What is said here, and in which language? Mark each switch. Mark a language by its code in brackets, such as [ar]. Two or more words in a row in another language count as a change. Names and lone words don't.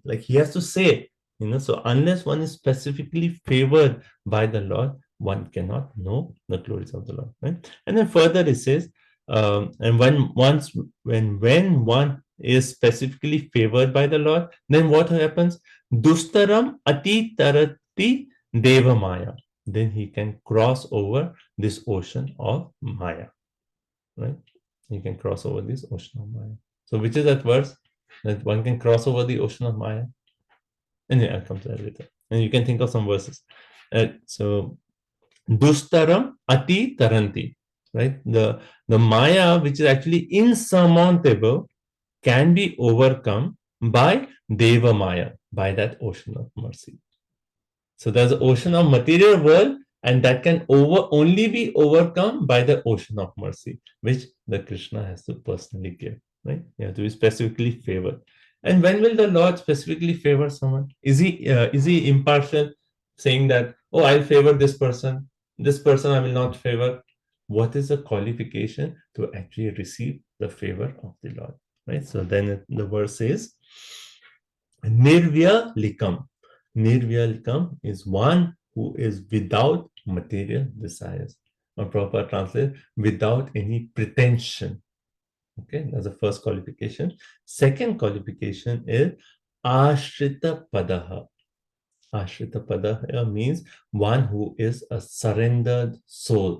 [en] Like he has to say, so unless one is specifically favored by the Lord, one cannot know the glories of the Lord, right? And then further it says, and when one is specifically favored by the Lord, then what happens? [sa] दुस्तरम् अति तरति देव माया. [en] Then he can cross over this ocean of Maya, right? You can cross over this ocean of Maya. So which is that verse that one can cross over the ocean of Maya? Anyway, I'll come to that later. And you can think of some verses. So [sa] दुस्तरम् अति तरन्ति, [en] right? The Maya, which is actually insurmountable, can be overcome by [sa] देव माया, [en] by that ocean of mercy. So there's an ocean of material world, and that can only be overcome by the ocean of mercy, which the Krishna has to personally give, right? You have to be specifically favored. And when will the Lord specifically favor someone? Is he impartial, saying that, oh, I'll favor this person I will not favor? What is the qualification to actually receive the favor of the Lord, right? So then the verse says, [sa] निर्व्य लीकम्. [en] Nirvyalikam is one who is without material desires. Or proper translate, without any pretension. Okay, that's the first qualification. Second qualification is [sa] आश्रित पादः. आश्रित पादः [en] means one who is a surrendered soul.